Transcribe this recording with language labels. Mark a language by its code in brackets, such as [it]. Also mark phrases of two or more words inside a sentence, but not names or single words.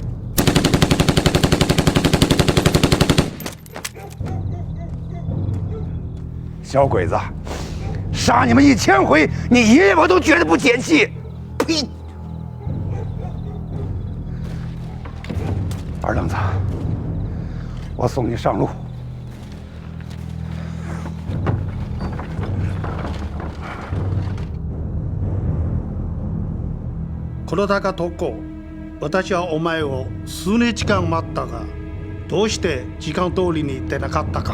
[zh] 小鬼子，杀你们1000回，你爷爷我都觉得不解气。呸！二愣子，我送你上路。 [ja] 黒高特攻、私はお前を数日間待ったが、どうして時間通りに出なかったか。